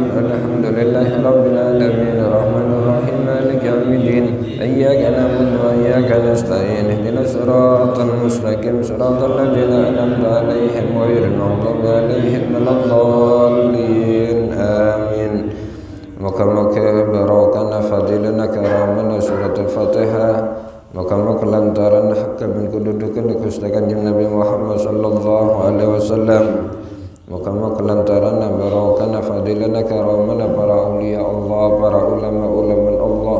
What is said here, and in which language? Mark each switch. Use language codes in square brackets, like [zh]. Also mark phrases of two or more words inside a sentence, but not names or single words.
[ar] الحمد لله رب العالمين الرحمن الرحيم مالك يوم الدين. إياك نعبد وإياك نستعين. اهدنا الصراط المستقيم صراط الذين أنعمت عليهم غير المغضوب عليهم ولا الضالين. آمين. [jv] Moga-moga barokahna fadilana karamana surat al-Fatihah. Moga-moga lantaran hak bin kedudukan Gusti Kanjeng Nabi Muhammad [ar] صلى الله عليه وسلم. [jv] Moga-moga lantaran barokahna fadilana karamana para [ar] أولياء الله, [jv] para [ar] علماء الله.